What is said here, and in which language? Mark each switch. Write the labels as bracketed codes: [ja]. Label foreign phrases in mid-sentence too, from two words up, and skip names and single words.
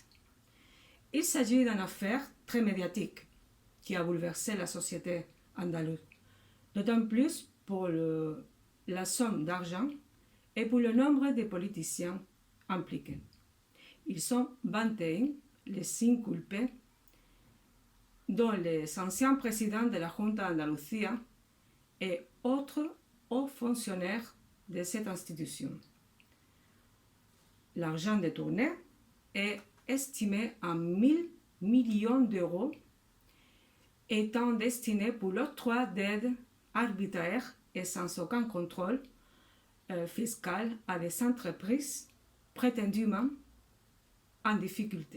[fr] Il s'agit d'une affaire très médiatique qui a bouleversé la société andalouse, d'autant plus pour la somme d'argent et pour le nombre de politiciens impliqués. Ils sont 21, les 5 culpés, dont les anciens présidents de la Junta d'Andalucía et autres hauts fonctionnaires de cette institution. L'argent détourné est estimé à 1 000 millions d'euros, étant destiné pour l'octroi d'aides arbitraires et sans aucun contrôle fiscal à des entreprises prétendument en difficulté.